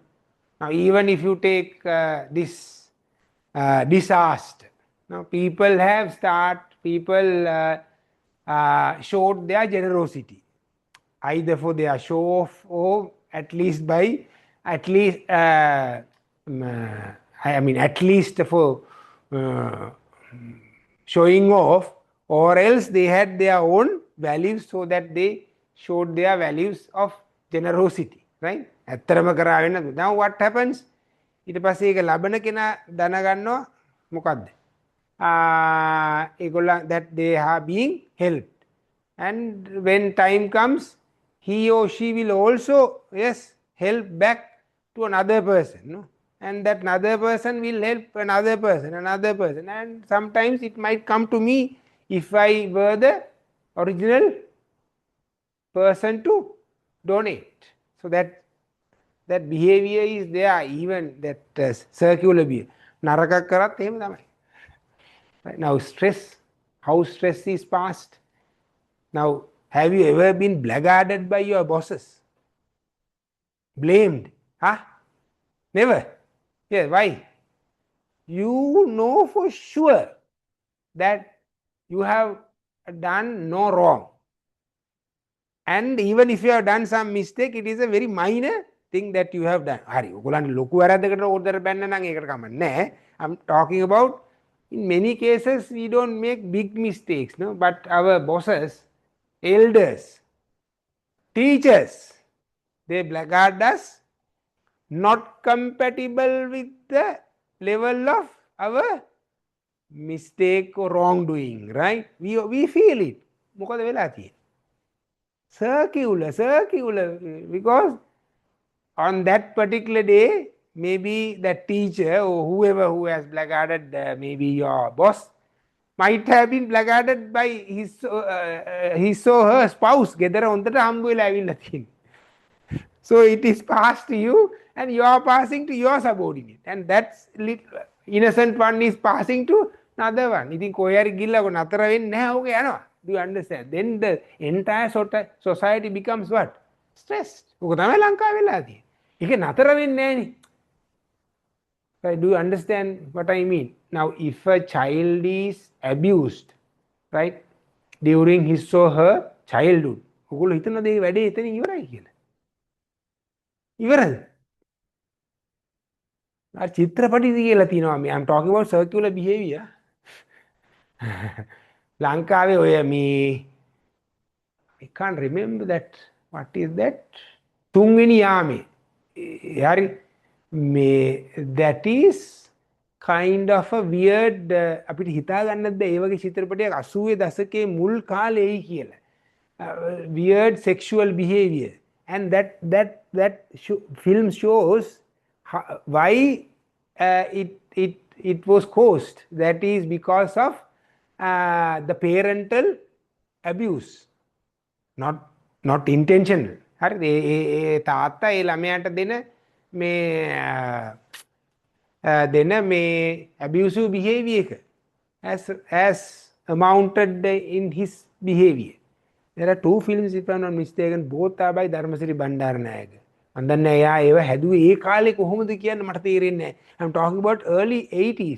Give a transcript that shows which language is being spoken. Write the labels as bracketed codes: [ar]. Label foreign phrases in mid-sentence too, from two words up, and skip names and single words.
[en] Now even if you take this disaster, now people showed their generosity, either for their show off or at least for showing off, or else they had their own values so that they showed their values of generosity, right? [si] ඇත්තරම කරාවෙන්න. [en] Now what happens? [si] ඊට පස්සේ ඒක ලබන කෙනා දැනගන්නවා මොකද්ද? [en] ඒගොල්ලන් that they are being helped, and when time comes he or she will also help back to another person, no? And that another person will help another person, and sometimes it might come to me if I were the original person to donate. So that behavior is there, even that circular behavior. [si] නරකක් කරත් එහෙම තමයි. [en] Right? Now stress, how stress is passed. Now have you ever been blackguarded by your bosses? Blamed? Never. Yeah, why? You know for sure that you have done no wrong, and even if you have done some mistake, it is a very minor thing that you have done. [si] හරි ඔයගොල්ලන්ට ලොකු වැරද්දකට ඕඩර් බැන්න නම් ඒකට කමක් නැහැ. [en] I'm talking about in many cases we don't make big mistakes, no? But our bosses, elders, teachers, they blackguard us, not compatible with the level of our mistake or wrongdoing, right? We feel it. [si] මොකද වෙලා තියෙන්නේ? [en] Circular, because on that particular day, maybe that teacher or whoever who has blackguarded maybe your boss might have been placarded by his or her spouse [si] ගෙදර හොඳට හම්බ වෙලා ඇවිල්ලා තියෙනවා. [en] So it is passed to you and you are passing to your subordinate, and that's innocent one is passing to another one. [si] ඉතින් කොහේ හරි ගිල්ලා කො නතර වෙන්නේ නැහැ ඕක යනවා. [en] Do you understand? Then the entire society becomes what? Stressed. [si] ඕක තමයි ලංකාවේ වෙලා තියෙන්නේ. ඒක නතර වෙන්නේ නැහනේ. [en] Right? Do you understand what I mean? Now, if a child is abused, right, during his or her childhood, [si] ඔගොල්ලෝ හිතනද මේ වැඩේ එතනින් ඉවරයි කියලා? ඉවරද? අර චිත්‍රපටි කියලා තියෙනවා මේ [en] I'm talking about circular behavior. [si] ලංකාවේ ඔය මේ [en] I can't remember that. What is that? [si] තුන්වෙනි යාමේ. හරි මේ [en] that is kind of a weird [si] අපිට හිතා ගන්නත් බෑ ඒ වගේ චිත්‍රපටයක් 80 දශකයේ මුල් කාලෙයි කියලා. [en] Weird sexual behavior, and that film shows why it was caused. That is because of the parental abuse, not intentional. [si] හරිද? ඒ තාත්තා ඒ ළමයාට දෙන මේ [en] abusive behavior [si] එක [en] as amounted in his behavior. There are two films, if I'm not mistaken, both are by Dharmasiri Bandaranayaga. And then [si] එයා ඒව හැදුවේ ඒ කාලේ කොහොමද කියන්න මට තේරෙන්නේ නැහැ. [en] I'm talking about early 80s.